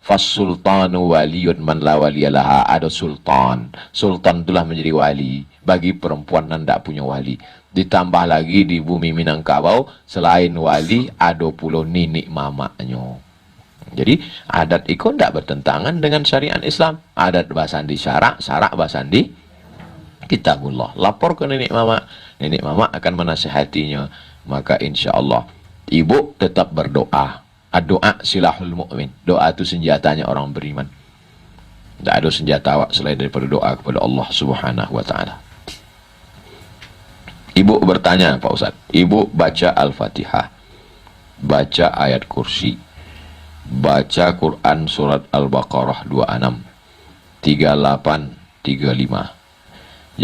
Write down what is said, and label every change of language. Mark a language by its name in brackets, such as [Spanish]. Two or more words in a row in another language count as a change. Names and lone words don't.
[Arabic] فالسلطان ولي من لا ولي له. [Indonesian] Ada sultan. Sultan itulah menjadi wali bagi perempuan yang ndak punya wali. Ditambah lagi di bumi Minangkabau selain wali ada pula nenek mamaknya. Jadi adat itu ndak bertentangan dengan syariat Islam. [Minangkabau] Adat basandi syarak, syarak basandi kitabullah. [Indonesian] Lapor ke nenek mama akan menasihatinya. Maka [Arabic] إن شاء الله [Indonesian] ibu tetap berdoa. [Arabic] الدعاء سلاح المؤمن. [Indonesian] Doa itu senjatanya orang beriman. Tidak ada senjata awak selain daripada doa kepada Allah [Arabic] سبحانه وتعالى. [Indonesian] Ibu bertanya Pak Ustaz, ibu baca Al-Fatihah, baca ayat kursi, baca Quran surat Al-Baqarah 26, 38, 35.